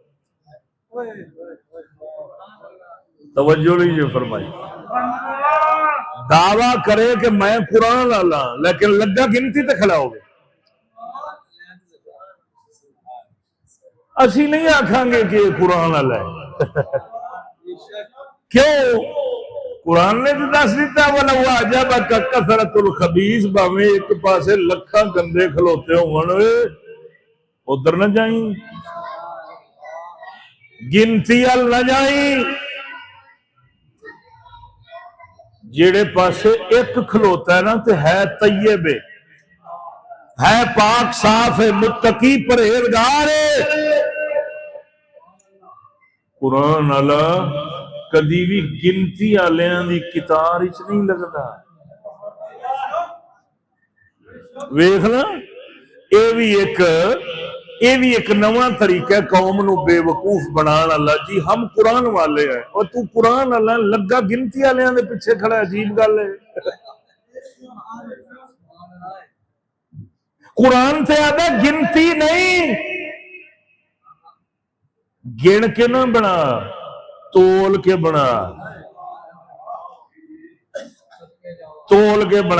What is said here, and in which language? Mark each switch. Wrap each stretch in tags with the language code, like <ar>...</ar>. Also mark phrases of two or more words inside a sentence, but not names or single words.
<pa>توجہ نہیں یہ فرمائی دعویٰ کرے کہ میں قرآن والا لیکن لگا گنتی تے کھڑا ہوئے۔ اسی نہیں آکھاں گے کہ قرآن والا ہے کیوں قرآن نے تو دس دیتا</pa> <ar>وَلَوْ أَعْجَبَكَ كَثْرَةُ الْخَبِيثِ</ar> <pa>بھاویں ایک پاسے لکھاں گندے کھلوتے ہون ادھر نہ جائیں، گنتی ال نہ جائیں، جیڑے پاسے ایک کھلوتا ہے نا تے ہے طیب ہے پاک صاف ہے متقی پرہیزگار ہے۔ قرآن والا کدی بھی گنتی والیاں دی کتار وچ نہیں لگدا۔ ویکھنا یہ بھی ایک نواں طریقہ ہے قوم نو بے وقوف بنان والا۔</pa> <ur>جی ہم قرآن والے ہیں</ur> <pa>اور تو قرآن والا لگا گنتی والیاں دے پیچھے کھڑا ہے، عجیب گل ہے۔ قرآن سے آدھا گنتی نہیں، گن کے نہ بنا، تول کے بنا، تول کے بنا۔</pa>